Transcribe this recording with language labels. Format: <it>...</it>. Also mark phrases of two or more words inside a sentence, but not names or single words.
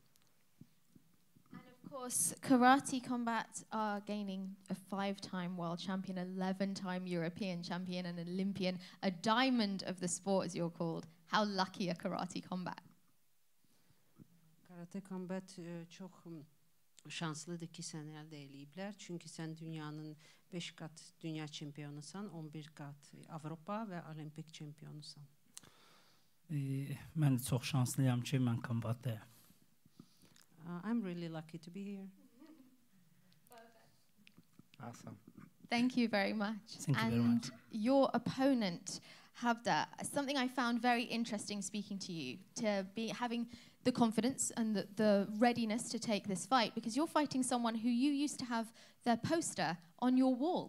<en>And of course, Karate Combat are gaining a 5-time world champion, 11-time European champion, an Olympian, a diamond of the sport, as you're called. How lucky are Karate Combat?</en> <az>Karate Combat çok şanslıdır ki səni əldə eləyiblər. Çünki sən dünyanın 5 qat dünya çempionusan, 11 qat Avropa və olimpik çempionusan. Mən də çox şanslıyam ki, mən kombatdayam.</az> <en>I'm really lucky to be here. Awesome. Thank you very much. Thank you very much. Your opponent, Havda, something I found very interesting speaking to you, to be having the confidence and the readiness to take this fight, because you're fighting someone who you used to have their poster on your wall.</en>